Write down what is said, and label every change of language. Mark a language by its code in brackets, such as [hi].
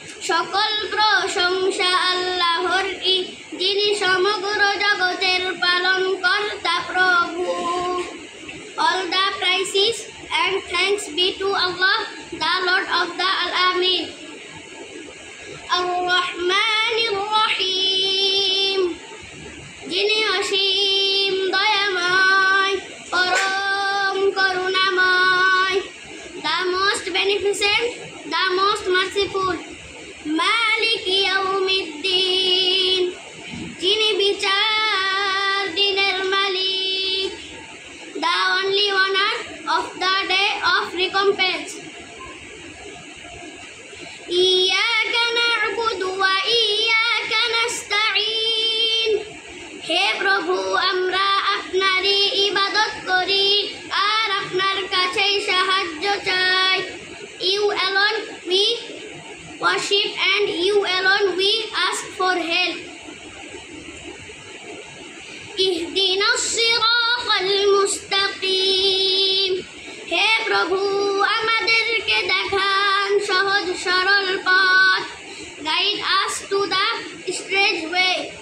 [bn] সকল প্রশংসা আল্লাহর, যিনি সমগ্র জগতের পালনকর্তা প্রভু। [en] All the praises and thanks be to Allah, the Lord of the Alamin. [ar] Ar-Rahmanir Rahim, [bn] যিনি অসীম দয়াময়, পরম করুণাময়। [en] The most beneficent, the most merciful. [ar] মালিক ইয়াউমিদ্দিন, [bn] যিনি বিচার দিনের মালিক। [en] The only owner of the day of recompense. [ar] ইয়্যাকা না'বুদু ওয়া ইয়্যাকা নাস্তাঈন। [bn] হে প্রভু, আমরা আপনারই ইবাদত করি আর আপনার কাছেই সাহায্য চাই। [en] You alone we worship and you alone we ask for help. [ar] ইহদিনাস সিরাতাল মুস্তাকিম। [bn] হে প্রভু, আমাদেরকে দেখান সহজ সরল পথ। [en] Guide us to the straight way.